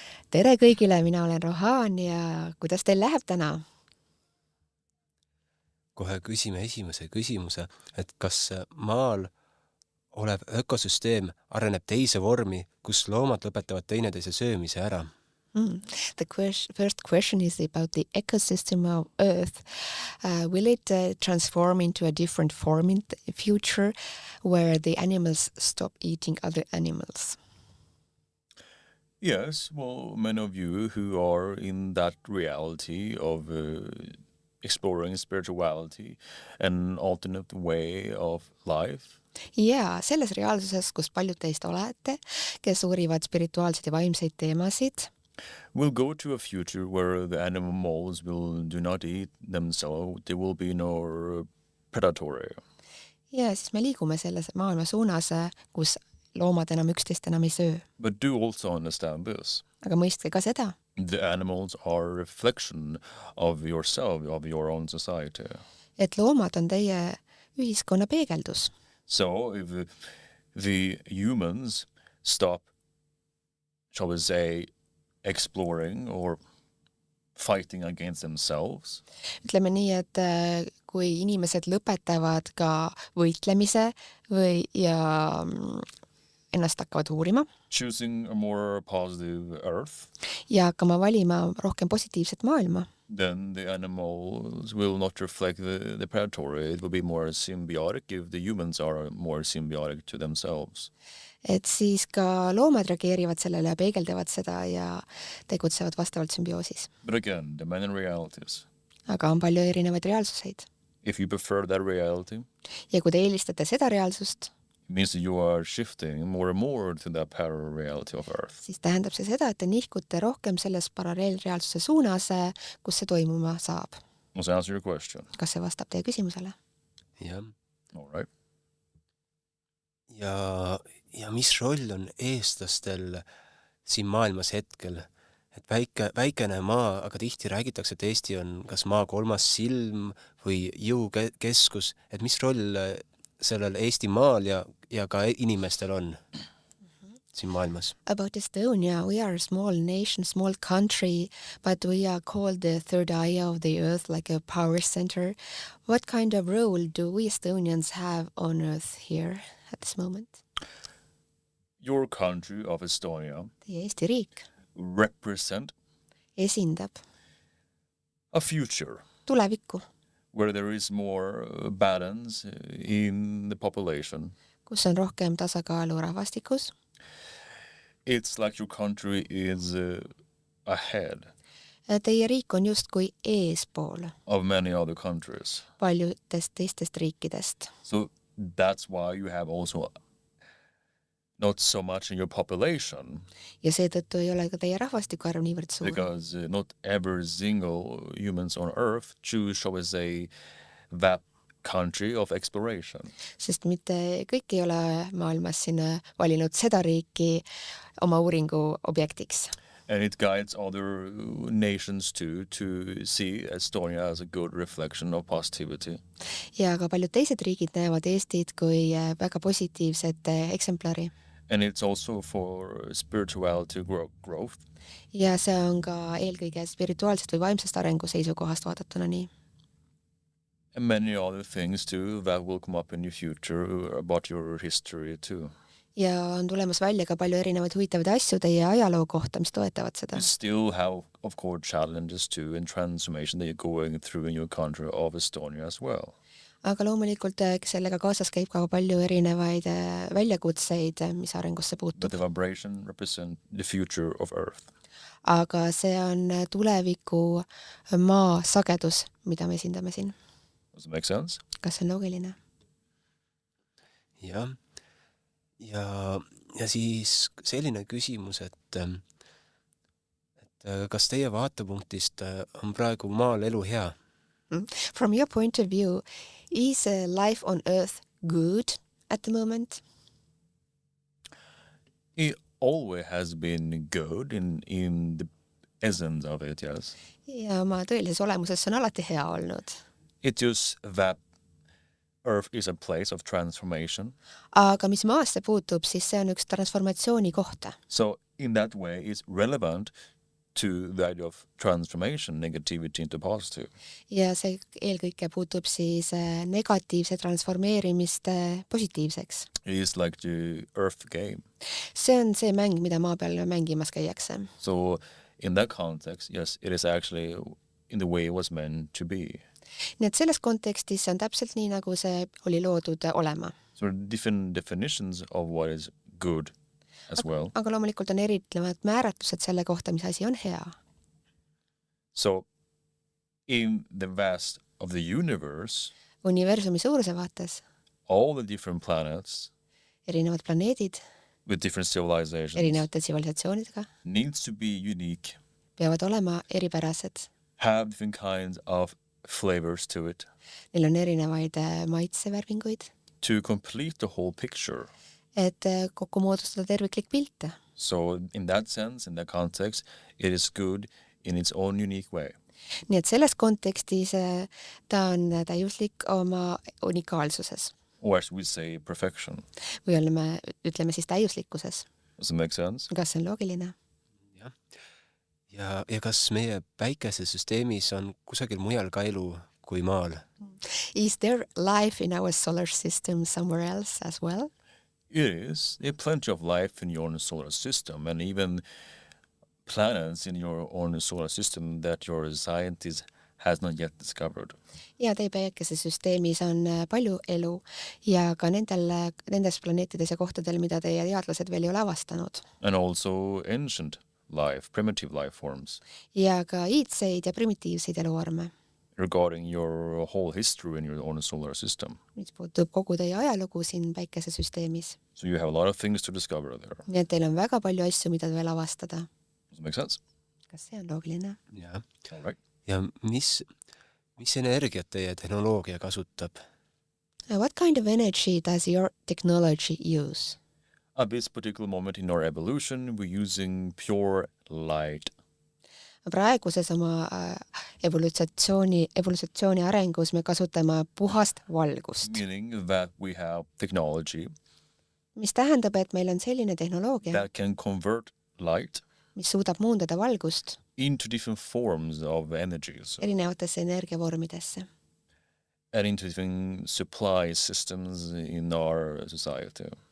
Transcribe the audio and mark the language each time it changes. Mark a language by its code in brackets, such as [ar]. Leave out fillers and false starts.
[et] Tere kõigile, mina olen Rohan ja kuidas teil läheb täna? Kohe küsime esimese küsimuse, et kas maal olev ökosüsteem areneb teise vormi, kus loomad lõpetavad teineteise söömise ära? [en] The first question is about the ecosystem of Earth. Will it transform into a different form in the future where the animals stop eating other animals? Yes, well, many of you who are in that reality of exploring spirituality and alternate way of life. [et] Ja, selles reaalsuses, kus paljud teist olete, kes uurivad spirituaalseid ja vaimseid teemasid, [en] we'll go to a future where the animals do not eat themselves. There will be no predatory. [et] Ja siis me liigume selles maailma suunas, kus loomad enam üksteist enam ei söö. [en] But do also understand this. [et] Aga mõistke ka seda. [en] The animals are a reflection of yourself, of your own society. [et] Et loomad on teie ühiskonna peegeldus. [en] So if the humans stop, shall we say, exploring or fighting against themselves. [et] Ütleme nii, et kui inimesed lõpetavad ka võitlemise ja ennast hakkavad uurima. [en] Choosing a more positive earth. [et] Ja hakkama valima rohkem positiivset maailma. [en] Then the animals will not reflect the predatory. It will be more symbiotic if the humans are more symbiotic to themselves. [et] et siis ka loomad reageerivad sellele ja peegeldavad seda ja tegutsevad vastavalt sümbioosis. [en] But again, the many realities. [et] Aga on palju erinevaid reaalsuseid. [en] If you prefer that reality, [et] Ja kui te eelistate seda reaalsust, [en] it means that you are shifting more and more to that parallel reality of Earth. [et] siis tähendab see seda, et te nihkute rohkem selles paralleelreaalsuse suunas, kus see toimuma saab. [en] Does that answer your question? [et] Kas see vastab teie küsimusele? jah. [en] All right. [et] ja mis roll on eestlastel siin maailmas hetkel? Et väikene maa, aga tihti räägitakse, et Eesti on kas maa kolmas silm või jõukeskus, et mis roll sellel Eesti maal ja ka inimestel on siin maailmas? [en] About Estonia, we are a small nation, small country, but we are called the third eye of the earth, like a power center. What kind of role do we Estonians have on earth here at this moment? Your country of Estonia [et] Teie Eesti riik [en] represent [et] esindab [en] a future [et] tulevikku, [en] where there is more balance in the population. [et] kus on rohkem tasakaalu rahvastikus. [en] It's like your country is ahead [et] Teie riik on justkui eespool [en] of many other countries. [et] paljudest teistest riikidest. [en] So that's why you have also not so much in your population, [et] Ja seetõttu ei ole ka teie rahvastiku arv niivõrd suur. [en] because not every single humans on earth choose, shall we say, that country of exploration. [et] Sest mitte kõik ei ole maailmas siin valinud seda riiki oma uuringu objektiks. [en] And it guides other nations too to see Estonia as a good reflection of positivity. [et] Ja ka paljud teised riigid näevad Eestit kui väga positiivset eksemplari. [en] And it's also for spirituality growth. [et] Ja see on ka eelkõige spirituaalsest või vaimsest arengu seisukohast vaadatuna nii. [en] And many other things too that will come up in your future about your history too. [et] Ja on tulemas välja ka palju erinevaid huvitavaid asju teie ajaloo kohta, mis toetavad seda. [en] You still have, of course, challenges too and transformation that you're going through in your country of Estonia as well. [et] Aga loomulikult sellega kaasas käib ka palju erinevaid väljakutseid, mis arengusse [en] But [et] puutub. [en] the vibration represents the future of Earth. [et] Aga see on tuleviku maa sagedus, mida me esindame siin. [en] Does it make sense? [et] Kas see on loogiline? jah. Ja siis selline küsimus, et kas teie vaatepunktist on praegu maal elu hea? [en] From your point of view, is life on earth good at the moment? It always has been good in the essence of it, yes. [et] Ja oma tõelises olemuses see on alati hea olnud. [en] It's just that Earth is a place of transformation. [et] Aga mis maasse puutub, siis see on üks transformatsiooni kohta. [en] So in that way, it's relevant to the idea of transformation, negativity into positive. [et] Ja see eelkõige puutub siis negatiivse transformeerimist positiivseks. [en] It is like the Earth game. [et] See on see mäng, mida maa peal mängimas käiakse. [en] So in that context, yes, it is actually in the way it was meant to be. [et] Nii et selles kontekstis see on täpselt nii, nagu see oli loodud olema. [en] So there are different definitions of what is good as well. [et] Aga loomulikult on erinevad määratlused selle kohta, mis asi on hea. [en] So in the vast of the universe, [et] Universumi suuruse vaates [en] all the different planets [et] erinevad planeedid [en] with different civilizations [et] erinevate tsivilisatsioonidega [en] needs to be unique, [et] peavad olema eripärased. [en] have different kinds of flavors to it [et] Neil on erinevaid maitsevärvinguid, [en] to complete the whole picture. [et] et kokku moodustada terviklik pilt. [en] So in that sense, in that context, it is good in its own unique way. [et] Nii et selles kontekstis ta on täiuslik oma unikaalsuses [en] Or as we say, perfection. [et] või ütleme siis täiuslikkuses. [en] Does it make sense? [et] Kas see on loogiline? Ja kas meie päikesesüsteemis on kusagil mujal ka elu kui maal? [en] Is there life in our solar system somewhere else as well? It is. There's plenty of life in your own solar system and even planets in your own solar system that your scientists has not yet discovered. [et] ja teie päikesesüsteemis on palju elu ja ka nendes planeetides ja kohtadel, mida teie teadlased veel ei ole avastanud. [en] And also ancient life, primitive life forms. [et] Ja ka iidseid ja primitiivseid eluvorme. [en] Regarding your whole history in your own solar system. [et] Mis puutub kogu teie ajalugu siin päikesesüsteemis. [en] So you have a lot of things to discover there. [et] Nii et teil on väga palju asju, mida veel avastada. [en] Does that make sense? [et] Kas see on loogiline? jah. [en] All right. [et] ja mis energiat teie tehnoloogia kasutab? [en] What kind of energy does your technology use? At this particular moment in our evolution, we're using pure light. [et] Praeguses oma evolutsiooni arengus me kasutame puhast valgust. [en] Meaning that we have technology [et] Mis tähendab, et meil on selline tehnoloogia, [en] that can convert light [et] mis suudab muundada valgust [en] into different forms of energies [et] erinevatesse energiavormidesse [en] and into different supply systems in our society.